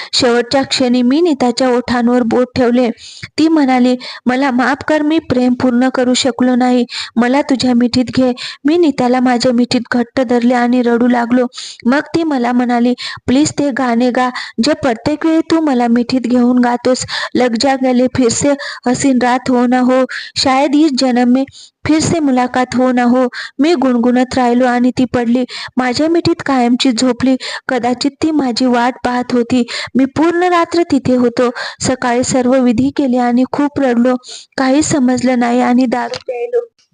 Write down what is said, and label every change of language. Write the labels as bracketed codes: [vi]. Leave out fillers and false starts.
[mr] शेवटच्या क्षणी मी नीताच्या ओठांवर बोट ठेवले. ती म्हणाली, मला माफ कर, मी प्रेम पूर्ण करू शकलो नाही. मला तुझ्या मिठीत घे. मी नीताला माझ्या मिठीत घट्ट धरले आणि रडू लागलो. मग ती मला म्हणाली, प्लीज ते गाणे गा जे प्रत्येक वेळी तू मला मिठीत घेऊन गातोस. [hi] लग जा गले, फिर से हसीन रात हो ना हो, शायद इस जन्म में फिर से मुलाकात हो ना हो. [mr] मी गुणगुणत राहिलो आणि ती पडली. माझ्या मिठीत कायमची झोपली. कदाचित ती माझी वाट पाहत होती. मी पूर्ण रात्र तिथे होतो. सकाळी सर्व विधी केले आणि खूप रडलो. काही समजलं नाही आणि दारू प्यायलो.